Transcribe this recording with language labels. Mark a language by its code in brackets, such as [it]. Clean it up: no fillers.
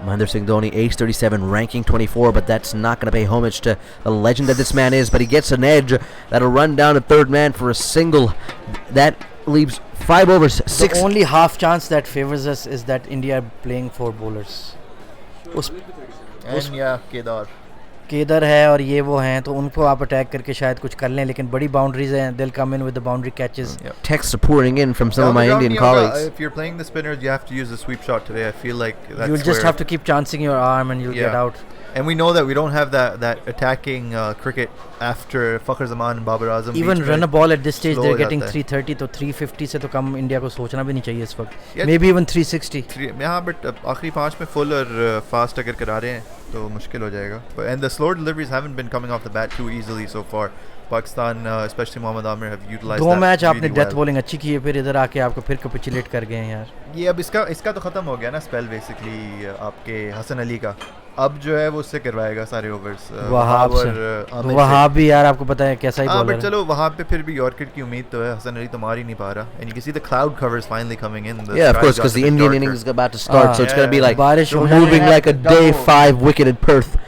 [en] Mahendra Singh Dhoni, age 37, ranking 24, but that's not going to pay homage to the legend that this man is. But he gets an edge that'll run down to third man for a single. That leaves 5 overs, 6. The only half chance that favors us is that India are playing 4 bowlers. And yeah, Kedar. [hi] Kedar है और ये वो हैं, तो उनको आप attack करके शायद कुछ कर लें, लेकिन बड़ी बाउंड्रीज हैं. [en] They'll come in with the boundary catches. Texts are pouring in from some of my Indian colleagues. If you're playing the spinners, you have to use the sweep shot today. I feel like that's You'll just have to keep chancing your arm and you'll get out. And we know that we don't have that attacking cricket after Fakhar Zaman and Babar Azam. Even run a ball at this stage, they're getting 330, [hi] तो 350 से तो come India को सोचना भी नहीं चाहिए इस वक्त. [en] Maybe even 360. [hi] हाँ, but आखिरी 5 में full और fast अगर करा रहे हैं तो मुश्किल हो जाएगा. [en] And the slower deliveries haven't been coming off the bat too easily so far. Pakistan, especially Mohammad Amir, have utilized that. [hi] 2 match आपने [en] really death well. [hi] बॉलिंग अच्छी की है, फिर इधर आके आपको फिर कैपिचुलेट कर गए हैं यार. ये अब इसका तो ख़त्म हो गया ना स्पेल बेसिकली आपके हसन अली का. अब जो है वो उससे करवाएगा सारे ओवर्स वहाब से वहाब भी यार आपको पता है कैसा ही बॉलर है. बट चलो वहां पे फिर भी यॉर्कर की उम्मीद तो है. हसन अली तो मार ही नहीं पा रहा. [en] And you can see the cloud covers finally coming in. Yeah, of course, because the Indian innings is about to start, so it's going to be like moving like a day 5 wicket in Perth.